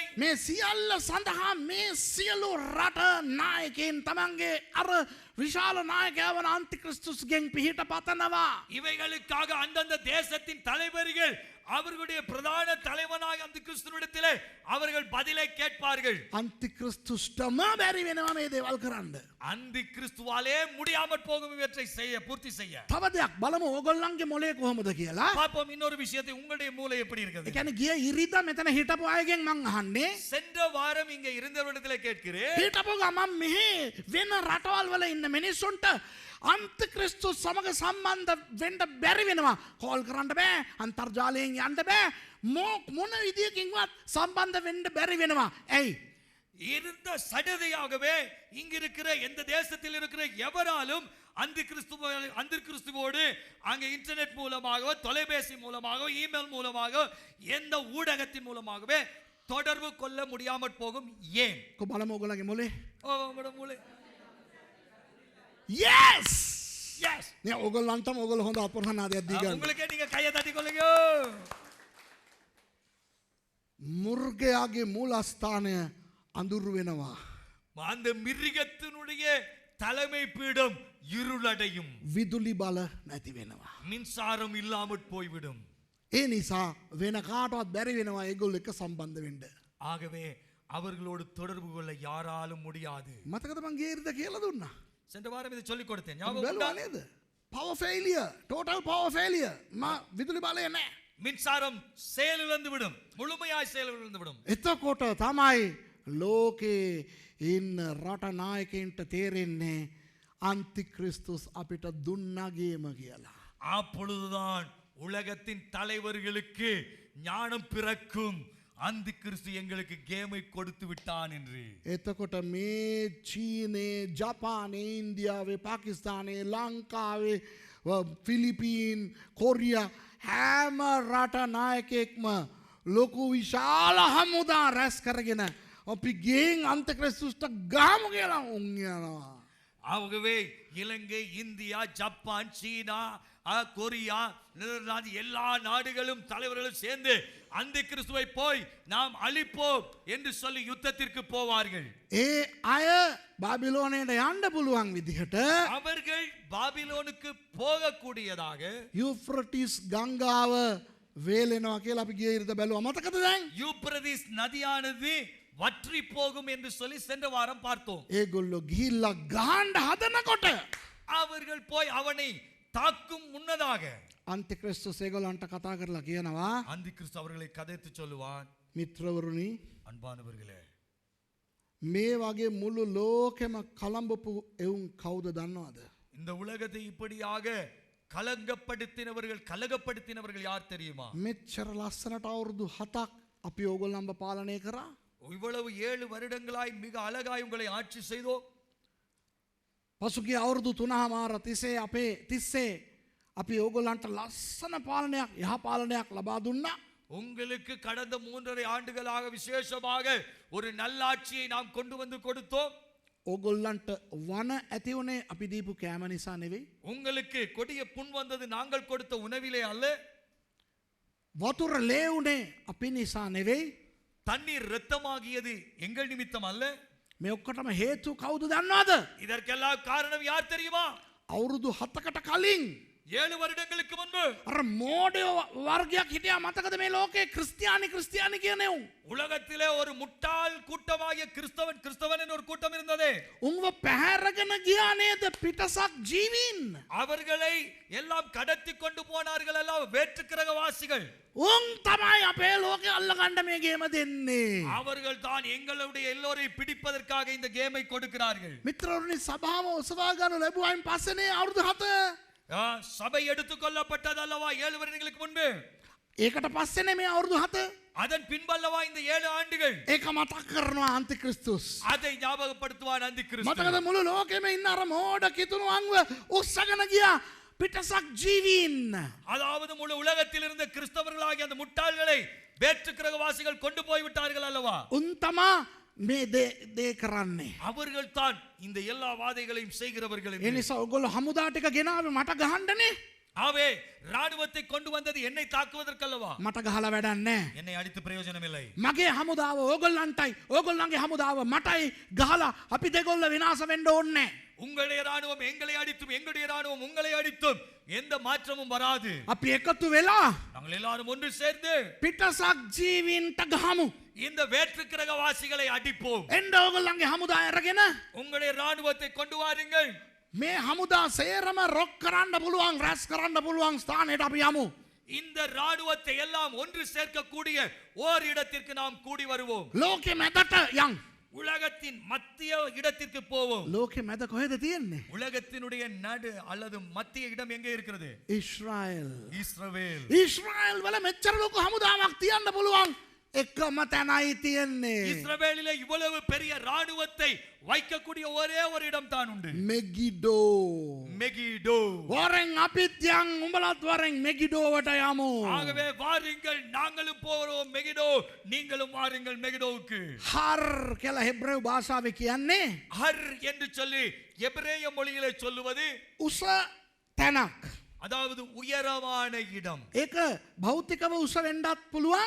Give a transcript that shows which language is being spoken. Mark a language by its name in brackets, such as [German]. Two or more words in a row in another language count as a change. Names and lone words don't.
[Sinhala] මේ සියල්ල සඳහා මේ සියලු රට නායකයන් තමන්ගේ අර විශාල නායකයා වන අන්තික්‍රිස්තුස්ගෙන් පිහිට පතනවා. [Tamil] இவைகளுக்காக அந்தந்த தேசத்தின் தலைவர்கள் அவர்களுடைய பிரதான தலைவனாக அந்த கிறிஸ்துவிடத்திலே அவர்கள் பதிலை கேட்பார்கள். [Sinhala] අන්තික්‍රිස්තුස්ටම බැරි වෙනවා මේ දේවල් කරන්න. [Tamil] அந்த கிறிஸ்துவாலே முடியாமற் போகும் இவற்றை பூர்த்தி செய்ய. [Sinhala] තව දෙයක් බලමු ඕගොල්ලන්ගේ මොලේ කොහොමද කියලා. [Tamil] பாப்போம் இன்னொரு விஷயத்தை, உங்களுடைய மூளை எப்படி [Sinhala] ඒ [Tamil] இருக்குது? [Sinhala] කියන්නේ ගිය ඉරිදා මෙතන හිටපු අයගෙන් මං අහන්නේ. [Tamil] சென்ற வாரம் இங்க இருந்தவரிடத்திலே கேட்கிறேன். [Sinhala] හිටපු ගමන් මෙහි වෙන රටවල් වල ඉන්න මිනිස්සුන්ට අන්තික්‍රිස්තුස් සමග සම්බන්ධ වෙන්න බැරි වෙනවා. කෝල් කරන්න බෑ, අන්තර්ජාලයෙන් යන්න බෑ, මොන විදියකින්වත් සම්බන්ධ වෙන්න බැරි වෙනවා. ඇයි? [Tamil] இருந்த சடதியாகவே இங்க இருக்கிற எந்த தேசத்தில் இருக்கிற எவராலும் அந்த கிறிஸ்துவோடு அங்க இன்டர்நெட் மூலமாக, தொலைபேசி மூலமாக, இமெயில் மூலமாக, எந்த ஊடகத்தின் மூலமாகவே தொடர்பு கொள்ள முடியாமற் போகும். ஏன்? [Sinhala] බලමු ඕගොල්ලන්ගේ මොලේ. [Tamil] உங்களோட மூளை. [Sinhala] yes yes නේ ඕගොල්ලන්ටම ඕගොල්ලෝ හොඳ අපරහනාදයක් දී ගන්න. [Tamil] உங்களுக்கு நீங்க கையை தட்டி கொள்ளுங்க. [Sinhala] මුර්ගයාගේ මූලස්ථානය අඳුරු වෙනවා. [Tamil] அந்த மிருகத்தினுடைய தலைமை பீடம் இருளடையும். [Sinhala] විදුලි බල නැති වෙනවා. [Tamil] மின்சாரம் இல்லாமற் போய்விடும். [Sinhala] ඒ නිසා වෙන කාටවත් බැරි වෙනවා ඒගොල්ලෝ එක්ක සම්බන්ධ වෙන්න. [Tamil] ஆகவே அவர்களோடு தொடர்பு கொள்ள யாராலும் முடியாது. [Sinhala] මතකද මං ගිය ඉරිදා කියලා දුන්නා. [Tamil] சென்ற வாரம் இதை சொல்லிக் கொடுத்தேன். [Sinhala] බැලුවා [Tamil] ஞாபகம் [Sinhala] නේද? [English] power failure, total power failure. [Sinhala] විදුලි බලය නැහැ. [Tamil] மின்சாரம் செயலிழந்து விடும், முழுமையாய் செயலிழந்து விடும். [Sinhala] එතකොට තමයි ලෝකේ ඉන්න රට නායකයින්ට තේරෙන්නේ අන්තික්‍රිස්තුස් අපිට දුන්නගේම කියලා. [Tamil] அப்பொழுதுதான் உலகத்தின் தலைவர்களுக்கு ஞானம் பிறக்கும், அந்த கிறிஸ்து எங்களுக்கு கேமை கொடுத்து விட்டான் என்று. [Sinhala] එතකොට මේ චීනේ, ජපානයේ, ඉන්දියාවේ, පාකිස්තානයේ, ලංකාවේ, ෆිලිපීන්, කොරියා හැම රට නායකයෙක්ම ලොකු විශාල හමුදා රැස් කරගෙන අපි ගෙන් අන්තික්‍රිස්තුස්ට ගහමු කියලා උන් යනවා. [Tamil] ஆகவே இலங்கை, இந்தியா, ஜப்பான், சீனா, கொரியா, நெதர்லாந்து எல்லா நாடுகளும் தலைவர்களும் சேர்ந்து அந்த கிறிஸ்துவை போய் நாம் அழிப்போம் என்று சொல்லி யுத்தத்திற்கு போவார்கள். [Sinhala] ඒ අය බාබිලෝනයට යන්න පුළුවන් විදිහට [Tamil] அவர்கள் பாபிலோனுக்கு போகக்கூடியதாக [Sinhala] යුෆ්‍රටිස් ගංගාව වේලෙනවා කියලා අපි ගිය ඉරිදා බැලුවා. මතකද දැන්? [Tamil] யூப்ரடிஸ் நதியானது வற்றி போகும் என்று சொல்லி சென்ற வாரம் பார்த்தோம். [Sinhala] ඒගොල්ලෝ ගිහිල්ලා ගහන්න හදනකොට [Tamil] அவர்கள் போய் அவனை தாக்கும் முன்னதாக [Sinhala] අන්තික්‍රිස්තුස් ඒගොල්ලන්ට කතා කරලා කියනවා, [Tamil] அந்த கிறிஸ்து அவர்களை கதைத்து சொல்லுவான், [Sinhala] මිත්‍රවරුනි, [Tamil] அன்பானவர்களே, [Sinhala] මේ වගේ මුළු ලෝකෙම කලඹපු එවුන් කවුද දන්නවද? [Tamil] இந்த உலகத்தை இப்படியாக கலகப்படுத்தினவர்கள் யார் தெரியுமா? [Sinhala] මෙච්චර ලස්සනට අවුරුදු 7ක් අපි ඕගොල්ලන්ව පාලනය කරා. [Tamil] இவ்வளவு 7 வருடங்களாய் மிக அழகாய் உங்களை ஆட்சி செய்தோம். [Sinhala] පසුගිය අවුරුදු 3මාර තිස්සේ අපි ඕගොල්ලන්ට ලස්සන පාලනයක්, යහ පාලනයක් ලබා දුන්නා. [Tamil] உங்களுக்கு கடந்த 3.5 ஆண்டுகளாக விசேஷமாக ஒரு நல்லாட்சியை நாம் கொண்டு வந்து கொடுத்தோம். [Sinhala] ඕගොල්ලන්ට වන ඇති උනේ අපි දීපු කෑම නිසා නෙවෙයි. [Tamil] உங்களுக்கு கொடிய புண் வந்தது நாங்கள் கொடுத்த உணவிலே அல்ல. [Sinhala] වතුර ලේ උනේ අපි නිසා නෙවෙයි. [Tamil] தண்ணீர் இரத்தமாகியது எங்கள் நிமித்தம் அல்ல. [Sinhala] මේ ඔක්කොටම හේතු කවුද දන්නවද? [Tamil] இதற்கெல்லாம் காரணம் யார் தெரியுமா? [Sinhala] අවුරුදු 7කට කලින් [Tamil] 7 வருடங்களுக்கு முன்பு [Sinhala] අර මෝඩයෝ වර්ගයක් හිටියා මතකද මේ ලෝකේ ක්‍රිස්තියානි කියනෙව්. [Tamil] உலகத்திலே ஒரு முட்டாள் கூட்டமாகிய கிறிஸ்தவன் என்ற ஒரு கூட்டம் இருந்ததே. [Sinhala] උන්ව පැහැරගෙන ගියා නේද පිටසක් ජීවීන්. [Tamil] அவர்களை எல்லாம் கடத்தி கொண்டு போனார்கள் எல்லாம் வேற்றுக்கிரகவாசிகள். [Sinhala] උන් තමයි අපේ ලෝකේ අල්ලගන්න මේ ගේම දෙන්නේ. [Tamil] அவர்கள் தான் எங்களுடைய எல்லோரையும் பிடிப்பதற்காக இந்த கேமை கொடுக்கிறார்கள். [Sinhala] මිත්‍රවරුනි සභාව ඔසවා ගන්න ලැබුවායින් පස්සේනේ අවුරුදු 7. [Tamil] சபை எடுத்துக்கொள்ளப்பட்டது அல்லவா 7 வருடங்களுக்கு முன்பு. [Sinhala] ඒකට පස්සේනේ මේ අවුරුදු 7. [Tamil] அதன் பின்பல்லவா இந்த 7 ஆண்டுகள். [Sinhala] ඒක මතක් කරනවා අන්තික්‍රිස්තුස්. [Tamil] அதை ஞாபகப்படுத்துவான் அந்தி கிறிஸ்து. [Sinhala] මතකද මුළු ලෝකෙම ඉන්න අර මෝඩ කිතුණුවන්ව උස්සගෙන ගියා පිටසක් ජීවීන්. [Tamil] அதாவது முழு உலகத்தில் இருந்த கிறிஸ்தவர்களாகிய அந்த முட்டாள்களை வேற்றுக்கிரகவாசிகள் கொண்டு போய் விட்டார்கள் அல்லவா. [Sinhala] උන් තමා මේ දේ කරන්නේ. [Tamil] அவர்கள் தான் இந்த எல்லா வாதைகளையும் செய்கிறவர்கள். [Sinhala] ඒ නිසා ඔයගොල්ලෝ හමුදා ටික ගෙනාවේ මට ගහන්නනේ. [Tamil] ஆவே ராணுவத்தை கொண்டு வந்தது என்னை தாக்குவதற்கல்லவா. [Sinhala] මට ගහලා වැඩක් නැහැ. [Tamil] என்னை அடித்து பிரயோஜனம் இல்லை. [Sinhala] මගේ හමුදාව ඕගොල්ලන්ටයි ඕගොල්ලන්ගේ හමුදාව මටයි ගහලා අපි දෙගොල්ල විනාශ වෙන්න ඕනේ නැහැ. [Tamil] உங்களுடைய ராணுவம் எங்களை அடித்தும் எங்களுடைய ராணுவம் உங்களை அடித்தும் எந்த மாற்றமும் வராது. [Sinhala] අපි එකතු වෙලා [Tamil] நாங்கள் எல்லாரும் ஒன்று சேர்ந்து [Sinhala] පිටසක් ජීවීන්ට ගහමු. [Tamil] இந்த வேற்றுக்கிரகவாசிகளை அடிப்போம். [Sinhala] එන්න ඕගොල්ලන්ගේ හමුදා අරගෙන [Tamil] உங்களுடைய ராணுவத்தை கொண்டு வாருங்கள். [Sinhala] මේ හමුදා සේරම රොක් කරන්න පුළුවන් රැස් කරන්න පුළුවන් ස්ථානයට අපි යමු. [Tamil] இந்த ராணுவத்தை எல்லாம் ஒன்று சேர்க்கக்கூடிய ஓர் இடத்திற்கு நாம் கூடி வருவோம். [Sinhala] ලෝකෙ මැදට යන්. [Tamil] உலகத்தின் மத்திய இடத்திற்கு போவோம். [Sinhala] ලෝකෙ මැද කොහෙද තියෙන්නේ? [Tamil] உலகத்தினுடைய நடு அல்லது மத்திய இடம் எங்கே இருக்கிறது? [Sinhala] ඉස්රායල්. [Tamil] இஸ்ரவேல். [Sinhala] ඉස්රායල් වල මෙච්චර ලොකු හමුදාවක් තියන්න පුළුවන් එකම තැනයි තියෙන්නේ. [Tamil] இஸ்ரவேலிலே இவ்வளவு பெரிய ராணுவத்தை வைக்கக்கூடிய ஒரே ஒரு இடம் தான் உண்டு. [Sinhala] මෙගිඩෝ. [Tamil] மெகிடோ. [Sinhala] වරෙන් අපිත් යන් උඹලත් වරෙන් මෙගිඩෝවට යමු. [Tamil] ஆகவே வாருங்கள் நாங்களும் போறோம் மெகிடோ, நீங்களும் வாருங்கள் மெகிடோவுக்கு. [Sinhala] හර් කියලා හෙබ්‍රේව භාෂාවේ කියන්නේ [Tamil] ஹர் என்று சொல்லி எபிரேய மொழியிலே சொல்லுவது [Sinhala] උස තැනක්. [Tamil] அதாவது உயரமான இடம். [Sinhala] ඒක භෞතිකව උස වෙන්නත් පුළුවන්.